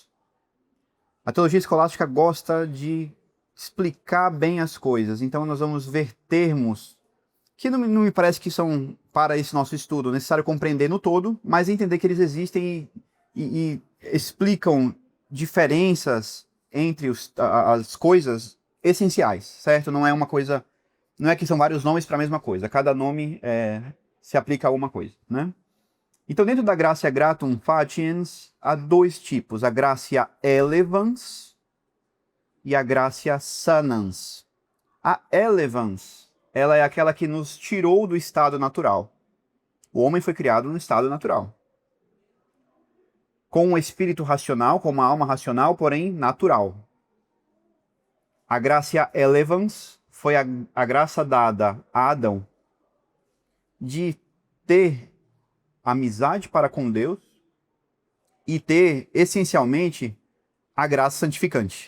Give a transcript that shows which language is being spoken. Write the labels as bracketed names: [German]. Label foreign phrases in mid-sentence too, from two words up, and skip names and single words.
[Portuguese] A teologia escolástica gosta de explicar bem as coisas, então nós vamos ver termos que não me parece que são, para esse nosso estudo, necessário compreender no todo, mas entender que eles existem e explicam diferenças entre as coisas essenciais, certo? Não é uma coisa, não é que são vários nomes para a mesma coisa, cada nome se aplica a alguma coisa, né? Então, dentro da [Latin] gratia gratum faciens, [Portuguese] há dois tipos, a [Latin] gratia elevans [Portuguese] e a [Latin] gratia sanans. [Portuguese] A elevans, ela é aquela que nos tirou do estado natural. O homem foi criado no estado natural, com um espírito racional, com uma alma racional, porém natural. A [Latin] gratia elevans [Portuguese] foi a graça dada a Adão de ter amizade para com Deus e ter, essencialmente, a graça santificante.